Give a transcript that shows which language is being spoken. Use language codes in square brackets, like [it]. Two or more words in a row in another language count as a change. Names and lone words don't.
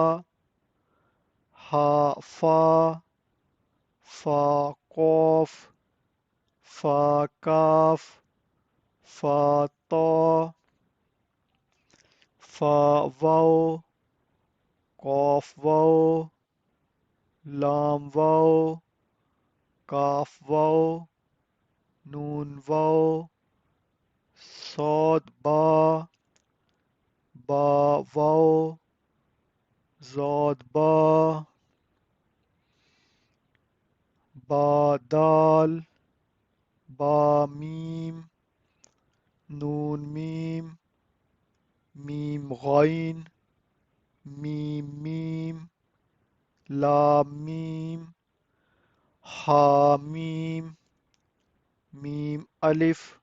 [ar] ہا فا، فا قوف، فا کاف، فا طا، فا واو، قاف واو، لام واو، کاف واو، نون واو، صاد با، با واو، زاد با، با دال، با میم، نون میم، میم غین، میم میم، لام میم، ہا میم، میم الف،